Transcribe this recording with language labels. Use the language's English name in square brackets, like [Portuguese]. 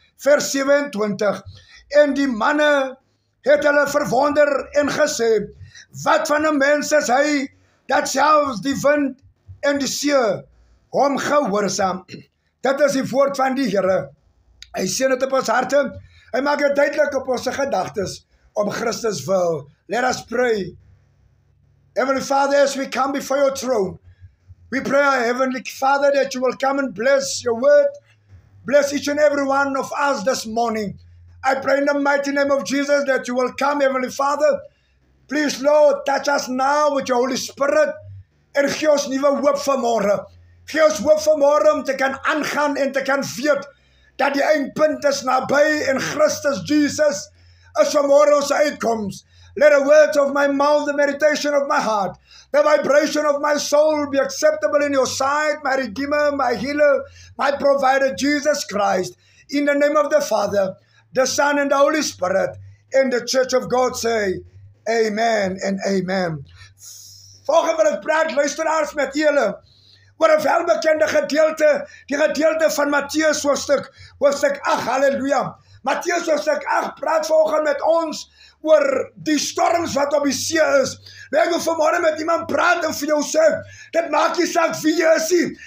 [Afrikaans] Vers 27. En die manne het hulle verwonder en gesê: wat van 'n mens is hy, dat selfs die wind en die see hom gehoorsaam? Dit is die woord van die Here. Hy sê dit op ons harte. Hy maak dit duidelik op ons gedagtes om Christus wil. [English] Let us pray. Heavenly Father, as we come before your throne, we pray, our Heavenly Father, that you will come and bless your word. Bless each and every one of us this morning. I pray in the mighty name of Jesus that you will come, Heavenly Father. Please, Lord, touch us now with your Holy Spirit [Afrikaans] en gee ons nuwe hoop vanmôre. [English] Gee ons hoop vanmôre om te kan aangaan en te kan weet dat die eindpunt is naby en Christus Jesus is vanmôre ons uitkoms. Let the words of my mouth, the meditation of my heart, the vibration of my soul be acceptable in your sight, my Redeemer, my Healer, my Provider, Jesus Christ. In the name of the Father, the Son, and the Holy Spirit, and the Church of God say, Amen and Amen. [Afrikaans] Volgende wil ek praat, luisteraars, met julle oor 'n welbekende gedeelte, die gedeelte van Matteus hoofstuk 8, halleluja. Matteus hoofstuk 8 praat volgende met ons oor die storms wat op die see is. Ek wil vanmôre met iemand praat en vir jou sê, dit maak nie saak wie jy is nie.